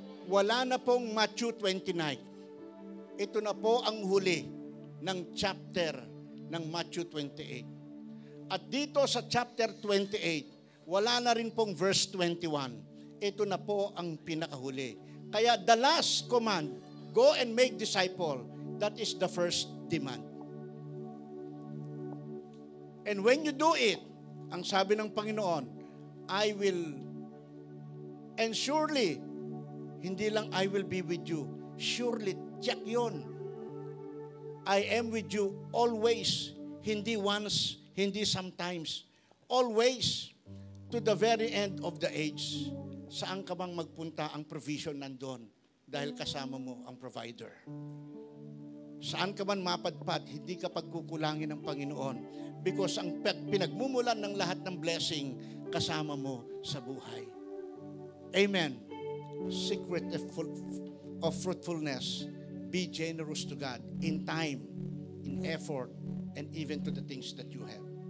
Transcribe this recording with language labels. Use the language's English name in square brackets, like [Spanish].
[Filipino] Wala na pong Matthew 29. Ito na po ang huli ng chapter ng Matthew 28. At dito sa chapter 28, wala na rin pong verse 21. Ito na po ang pinakahuli. [English] Kaya the last command, go and make disciple, that is the first demand. And when you do it, [Filipino] ang sabi ng Panginoon, [English] I will, and surely, [Filipino] hindi lang [English] I will be with you. Surely, check yun. I am with you always. Hindi once, hindi sometimes. Always, to the very end of the age. [Filipino] Saan ka bang magpunta, ang provision nandun. Dahil kasama mo ang provider. Saan ka man mapadpad, hindi ka pagkukulangin ng Panginoon. Because ang pinagmumulan ng lahat ng blessing, kasama mo sa buhay. Amen. [English] Secret of fruitfulness, be generous to God in time, in effort, and even to the things that you have.